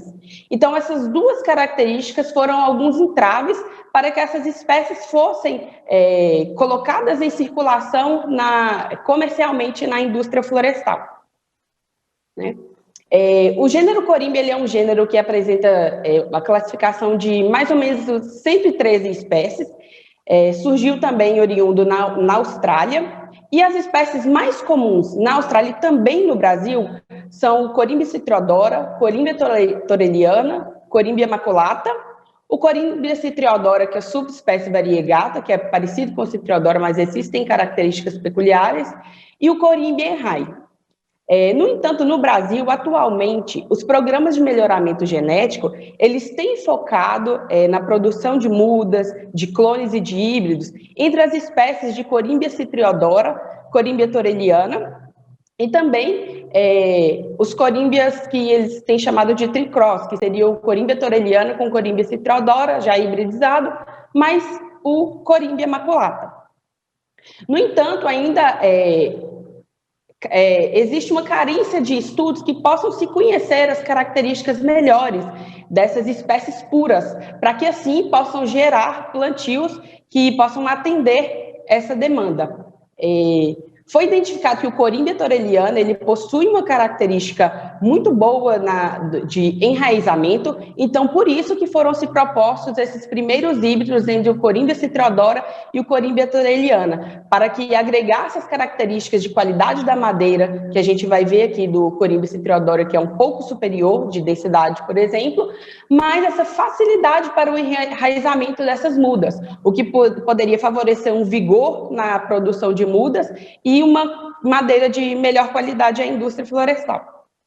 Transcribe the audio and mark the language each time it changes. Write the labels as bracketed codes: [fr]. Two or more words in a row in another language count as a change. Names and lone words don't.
[pt] Então, essas duas características foram alguns entraves para que essas espécies fossem colocadas em circulação comercialmente na indústria florestal, né? O gênero corímbia ele é um gênero que apresenta a classificação de mais ou menos 113 espécies. Surgiu também oriundo na Austrália, e as espécies mais comuns na Austrália e também no Brasil são Corímbia citriodora, Corímbia thoreliana, Corímbia maculata, o Corímbia citriodora, que é a subespécie variegata, que é parecido com a citriodora, mas existem características peculiares, e o Corímbia enrai. No entanto, no Brasil, atualmente, os programas de melhoramento genético, eles têm focado na produção de mudas, de clones e de híbridos, entre as espécies de Corímbia citriodora, Corímbia thoreliana, e também os corímbias que eles têm chamado de tricross, que seria o Corímbia thoreliana com Corímbia citriodora, já hibridizado, mais o Corímbia maculata. No entanto, ainda existe uma carência de estudos que possam se conhecer as características melhores dessas espécies puras, para que assim possam gerar plantios que possam atender essa demanda. Foi identificado que o Corímbia thoreliana ele possui uma característica muito boa de enraizamento, então por isso que foram se propostos esses primeiros híbridos entre o Corímbia citriodora e o Corímbia thoreliana, para que agregasse as características de qualidade da madeira, que a gente vai ver aqui do Corímbia citriodora, que é um pouco superior de densidade, por exemplo, mas essa facilidade para o enraizamento dessas mudas, o que poderia favorecer um vigor na produção de mudas e uma madeira de melhor qualidade à indústria florestal.